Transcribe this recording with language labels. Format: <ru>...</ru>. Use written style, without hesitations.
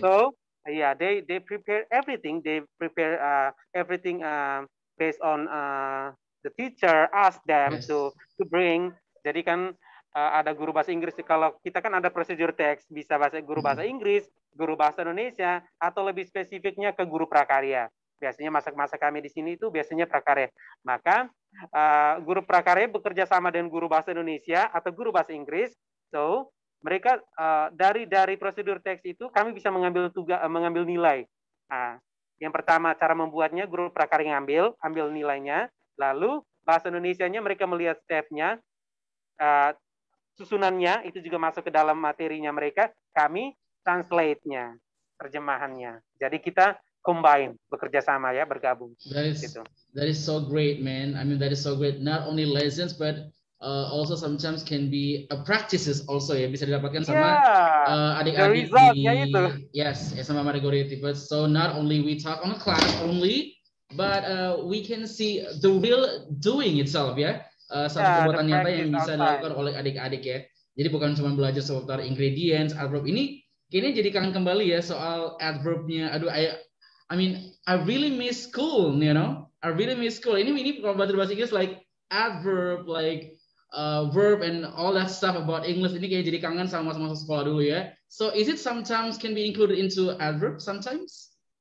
<en>Yeah, so they prepare everything. They prepare everything based on the teacher ask them to bring.</en> <id>Jadi kan ada guru bahasa Inggris. Kalau kita kan ada prosedur teks, bisa guru bahasa Inggris, guru bahasa Indonesia, atau lebih spesifiknya ke guru prakarya. Biasanya masak-masak kami di sini itu biasanya prakarya. Maka guru prakarya bekerja sama dengan guru bahasa Indonesia atau guru bahasa Inggris. So mereka dari prosedur teks itu kami bisa mengambil nilai. Nah, yang pertama cara membuatnya guru prakarya ambil nilainya. Lalu bahasa Indonesianya mereka melihat stepnya, susunannya itu juga masuk ke dalam materinya mereka. Kami translate-nya, terjemahannya. Jadi kita combine, bekerja sama ya, bergabung.</id> <en>That is so great, man. I mean, that is so great. Not only lessons, but also sometimes can be practices also ya,</en> <id>bisa didapatkan sama adik-adik di sama adik-adik.</id> <en>But so not only we talk on the class only, but we can see the real doing itself ya.</en> <id>Satu perbuatan nyata yang bisa dilakukan oleh adik-adik ya. Jadi bukan cuma belajar seputar ingredients, adverb. Ini kayaknya jadi kangen kembali ya soal adverbnya.</id> <en>Aduh, I mean, I really miss school, you know. I really miss school.</en> <id>Ini kalau belajar bahasa Inggris</id> <en>like adverb, like verb and all that stuff about English.</en> <id>Ini kayak jadi kangen sama masa-masa sekolah dulu ya.</id> <en>So is it sometimes can be included into adverb sometimes?</en>